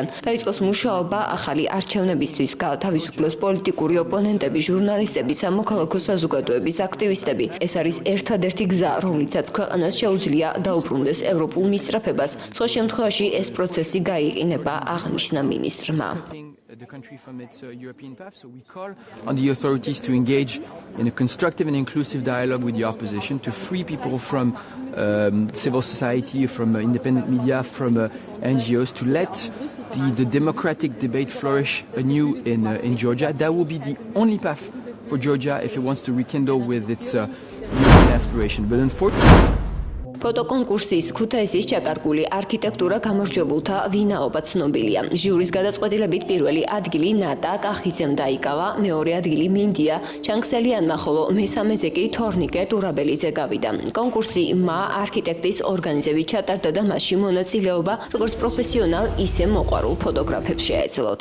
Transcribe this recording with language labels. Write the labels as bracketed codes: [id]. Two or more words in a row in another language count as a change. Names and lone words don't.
[ka] დაიწყოს მუშაობა ახალი არჩევნებისთვის, გაათავისუფლოს პოლიტიკური ოპონენტები, ჟურნალისტები, სამოქალაქო საზოგადოების აქტივისტები. ეს არის ერთადერთი გზა, რომლითაც ქვეყანას შეუძლია დაუბრუნდეს ევროპულ მისწრაფებას. სხვა შემთხვევაში ეს პროცესი გაიყინება, აღნიშნა მინისტრმა. [en] The country from its European path, so we call on the authorities to engage in a constructive and inclusive dialogue with the opposition, to free people from civil society, from independent media, from NGOs, to let the democratic debate flourish anew in Georgia. That will be the only path for Georgia if it wants to rekindle with its European aspiration. But unfortunately, [ka] ფოტოკონკურსის ქუთაისის ჩაკარგული არქიტექტურა გამარჯვებულთა ვინაობა ცნობილია. ჟიურის გადაწყვეტილებით პირველი ადგილი ნატა კახიძემ დაიკავა, მეორე ადგილი მინდია ჩანგსელიანმა, ხოლო მესამეზე კი თორნიკე ტურაბელიძე გავიდა. კონკურსი მა არქიტექტის ორგანიზებით ჩატარდა და მასში მონაწილეობა როგორც პროფესიონალ, ისე მოყვარულ ფოტოგრაფებს შეეძლოთ.